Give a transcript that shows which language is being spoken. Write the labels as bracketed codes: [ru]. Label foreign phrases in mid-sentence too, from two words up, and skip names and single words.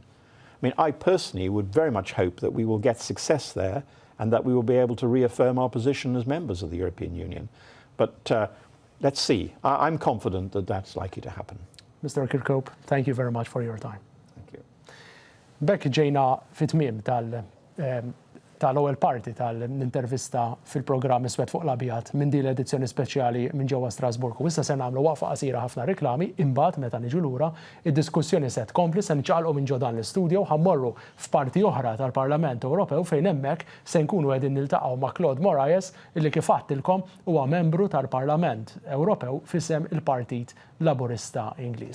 [en] I mean, I personally would very much hope that we will get success there and that we will be able to reaffirm our position as members of the European Union. But let's see. I'm confident that that's likely to happen. Mr. Kirkhope, thank you very much for your time. Thank you. [mt] Bekk ġejna fit-tmiem tal-ewwel parti tal-intervista fil-programm Iswed fuq l-Abjad minn din l-edizzjoni speċjali minn ġewwa Strasburgu. Issa se nagħmlu waqfa qasira ħafna reklami, imbagħad meta niġu lura id-diskussjoni se tkompli se niċċaqalqu minn ġo dan l-istudju ħammorru f'parti oħra tal-Parlament Ewropew fejn hemmhekk se nkunu qegħdin niltaqgħu ma' Claude Moraes illi kif għattilkom huwa membru tal-Parlament Ewropew f'isem il-Partit Laburista Ingliż.